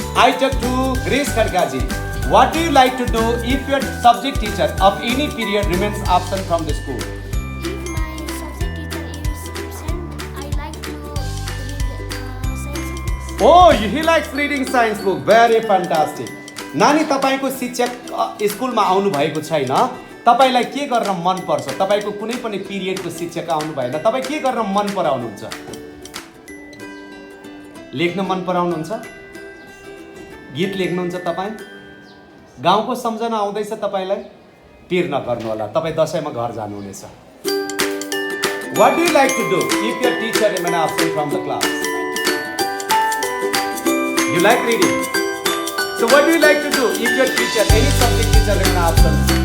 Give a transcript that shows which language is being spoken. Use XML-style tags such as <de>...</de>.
<en>I talk to Grace Kharkaji. What do you like to do if your subject teacher of any period remains absent from the school? If my subject teacher is absent, I like to read science books. Oh, he likes reading science book. Very fantastic.</en> <ne>नानी, तपाईको शिक्षक स्कुलमा आउनु भएको छैन, तपाईलाई के गर्न मन पर्छ? तपाईको कुनै पनि पिरियडको शिक्षक आउनु भएन, तपाईँ के गर्न मन पराउनुहुन्छ? लेख्न मन पराउनुहुन्छ? गीत लेख्नुहुन्छ तपाईँ? गाउँको सम्झना आउँदैछ तपाईलाई? पिर नगर्नु होला, तपाईँ दशैंमा घर जानुहुनेछ।</ne> <en>What do you like to do if your teacher remains absent from the class? You like reading. So what do you like to do if your teacher, any subject teacher remains absent?</en>